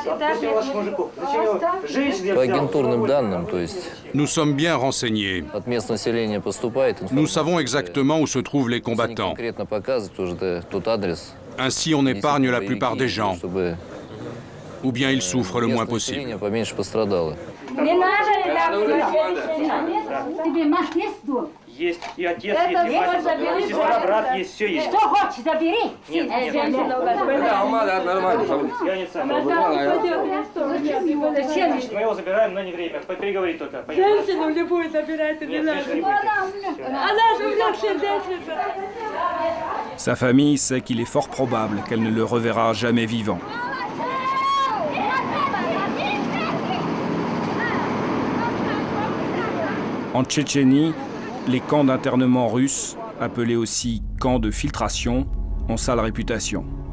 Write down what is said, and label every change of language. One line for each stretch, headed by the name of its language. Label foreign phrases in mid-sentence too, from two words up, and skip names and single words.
French: Nous sommes bien renseignés. Nous savons exactement où se trouvent les combattants. Ainsi, on épargne la plupart des gens. Ou bien ils souffrent le moins possible.
Russian: Есть и отец, есть и мать, и сестра, брат есть, все есть. Что хочешь, забери. Нет, нормально. Я не сам. Мы его забираем, но не время. Переговорить только. Женщину любую забирайте, не надо. Она же уже сердечница.
French: Sa famille sait qu'il est fort probable qu'elle ne le reverra jamais vivant. En Tchétchénie, les camps d'internement russes, appelés aussi camps de filtration, ont sale réputation.